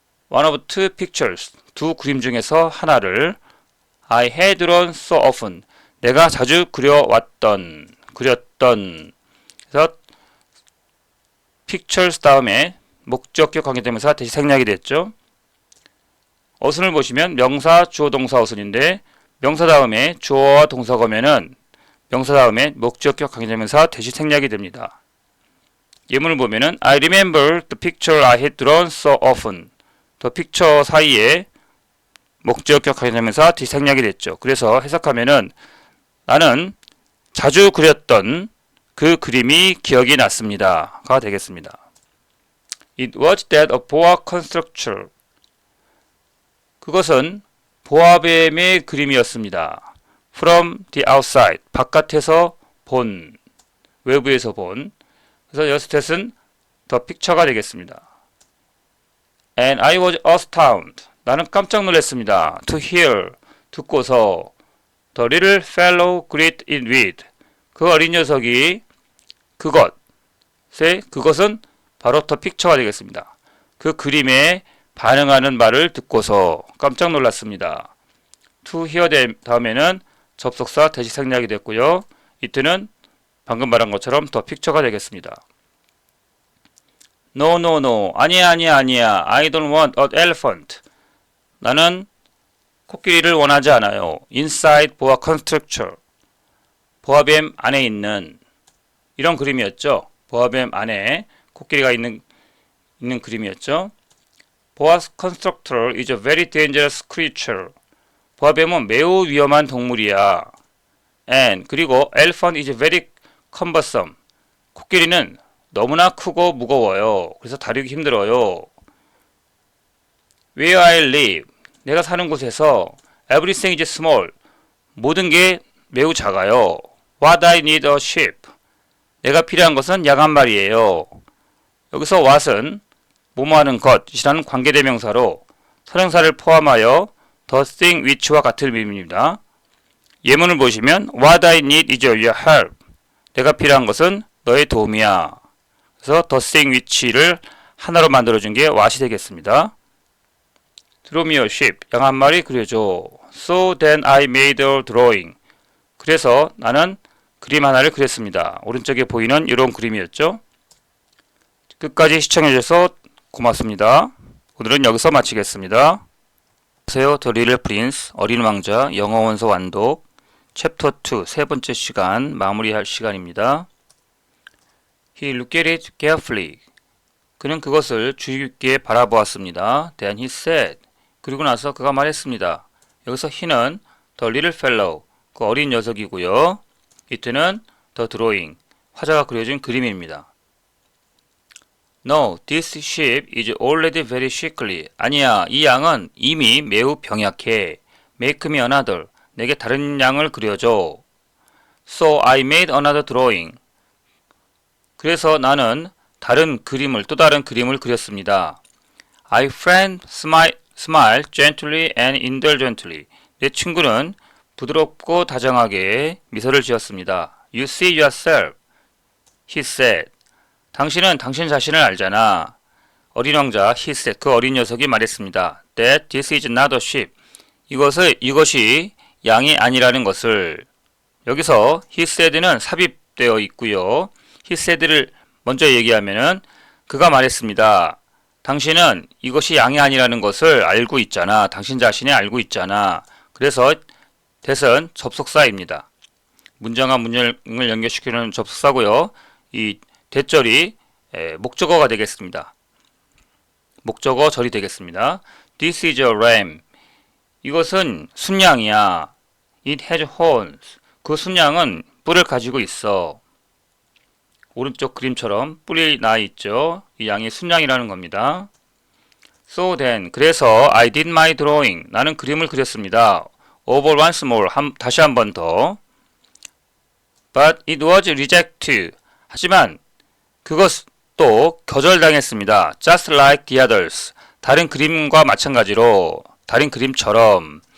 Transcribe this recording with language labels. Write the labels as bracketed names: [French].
[English] One of two pictures, [Korean] 두 그림 중에서 하나를 [English] I had drawn so often, [Korean] 내가 자주 그렸던. 그래서 pictures 다음에 목적격 관계대명사 대시 생략이 됐죠. 어순을 보시면 명사, 주어, 동사 어순인데, 명사 다음에 주어와 동사가 오면은 명사 다음에 목적격 관계대명사 대시 생략이 됩니다. 예문을 보면은 [English] I remember the picture I had drawn so often, the picture [Korean] 사이에 목적격 관계대명사 뒤 생략이 됐죠. 그래서 해석하면은 나는 자주 그렸던 그 그림이 기억이 났습니다.가 되겠습니다. [English] It was that a boa constrictor. [Korean] 그것은 보아뱀의 그림이었습니다. [English] From the outside. [Korean] 바깥에서 본. 외부에서 본. 그래서 여기서 that은 [English] the picture [Korean] 가 되겠습니다. [English] And I was astounded. [Korean] 나는 깜짝 놀랐습니다. [English] To hear. [Korean] 듣고서 [English] the little fellow greet it with. [Korean] 그 어린 녀석이 그것은 바로 [English] the picture [Korean] 가 되겠습니다. 그 그림에 반응하는 말을 듣고서 깜짝 놀랐습니다. To hear 다음에는 접속사 대시 생략이 됐고요. it는 방금 말한 것처럼 [English] the picture [Korean] 가 되겠습니다. [English] No, no, no. [Korean] 아니야. [English] I don't want an elephant. [Korean] 나는 코끼리를 원하지 않아요. [English] Inside boa constrictor. [Korean] 보아뱀 안에 있는 이런 그림이었죠. 보아뱀 안에 코끼리가 있는 그림이었죠. [English] Boa constrictor is a very dangerous creature. [Korean] 보아뱀은 매우 위험한 동물이야. [English] And [Korean] 그리고 [English] elephant is very cumbersome. [Korean] 코끼리는 너무나 크고 무거워요. 그래서 다루기 힘들어요. [English] Where I live. [Korean] 내가 사는 곳에서 [English] everything is small. [Korean] 모든 게 매우 작아요. [English] What I need a sheep. [Korean] 내가 필요한 것은 양 한 마리예요. 여기서 what은 뭐뭐하는 것이라는 관계대명사로 선행사를 포함하여 [English] the thing which [Korean] 와 같은 의미입니다. 예문을 보시면 [English] What I need is your help. [Korean] 내가 필요한 것은 너의 도움이야. 그래서 [English] the thing which [Korean] 를 하나로 만들어준 게 what이 되겠습니다. [English] Draw me a sheep. [Korean] 양 한 마리 그려줘. [English] So then I made a drawing. [Korean] 그래서 나는 그림 하나를 그렸습니다. 오른쪽에 보이는 이런 그림이었죠. 끝까지 시청해주셔서 고맙습니다. 오늘은 여기서 마치겠습니다. 안녕하세요. The Little Prince, 어린 왕자 영어 원서 완독 챕터 2 세 번째 시간 마무리할 시간입니다. [English] He looked at it carefully. [Korean] 그는 그것을 주의 깊게 바라보았습니다. [English] Then he said. [Korean] 그리고 나서 그가 말했습니다. 여기서 he는 [English] the little fellow, [Korean] 그 어린 녀석이고요. it는 [English] the drawing, [Korean] 화자가 그려준 그림입니다. [English] No, this sheep is already very sickly. [Korean] 아니야, 이 양은 이미 매우 병약해. [English] Make me another. [Korean] 내게 다른 양을 그려줘. [English] So I made another drawing. [Korean] 그래서 나는 또 다른 그림을 그렸습니다. [English] My friend smiled gently and indulgently. [Korean] 내 친구는 부드럽고 다정하게 미소를 지었습니다. [English] You see yourself, he said. [Korean] 당신은 당신 자신을 알잖아. 어린 왕자, [English] he said, [Korean] 그 어린 녀석이 말했습니다. [English] That this is not a sheep. [Korean] 이것이 양이 아니라는 것을. 여기서 [English] he said [Korean] 는 삽입되어 있고요. [English] he said [Korean] 를 먼저 얘기하면은 그가 말했습니다. 당신은 이것이 양이 아니라는 것을 알고 있잖아. 당신 자신이 알고 있잖아. 그래서 that은 접속사입니다. 문장과 문장을 연결시키는 접속사고요. 이 대절이 목적어가 되겠습니다. 목적어 절이 되겠습니다. [English] This is a ram. [Korean] 이것은 순양이야. [English] It has horns. [Korean] 그 순양은 뿔을 가지고 있어. 오른쪽 그림처럼 뿔이 나 있죠. 이 양이 순양이라는 겁니다. [English] So then, [Korean] 그래서 [English] I did my drawing. [Korean] 나는 그림을 그렸습니다. [English] Over once more. [Korean] 다시 한 번 더. [English] But it was rejected. [Korean] 하지만 그것도 거절당했습니다. [English] Just like the others. [Korean] 다른 그림과 마찬가지로, 다른 그림처럼.